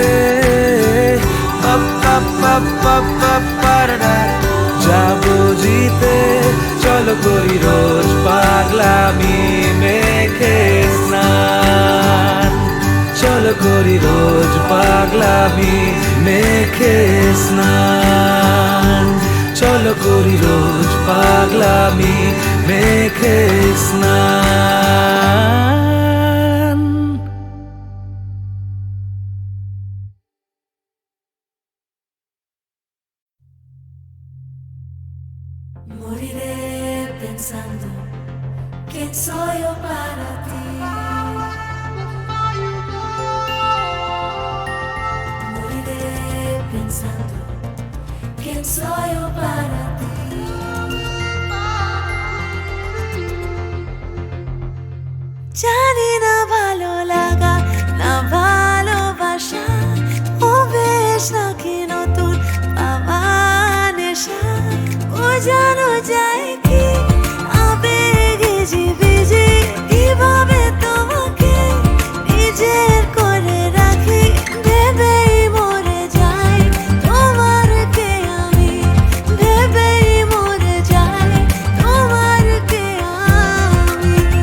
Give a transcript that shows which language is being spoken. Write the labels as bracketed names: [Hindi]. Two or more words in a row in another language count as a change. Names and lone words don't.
[Bangla] যাবো জিতে চলো করি রোজ পাগলামি মেখে স্নান চলো করি রোজ পাগলামি মেখে স্নান চলো করি রোজ পাগলামি মেখে স্নান [Spanish] Moriré pensando quién soy yo para ti. ¿Quién soy yo para ti? [Bangla] জানি না ভালো লাগা না ভালোবাসা ও বেশ নাকি নতুন পাওয়া নেশা বোঝানো যায় কি আবেগে জীবিজি কিভাবে তোমাকে নিজের করে রাখি ভেবেই মরে যাই তোমার কে আমি ভেবেই মরে যাই তোমার কে আমি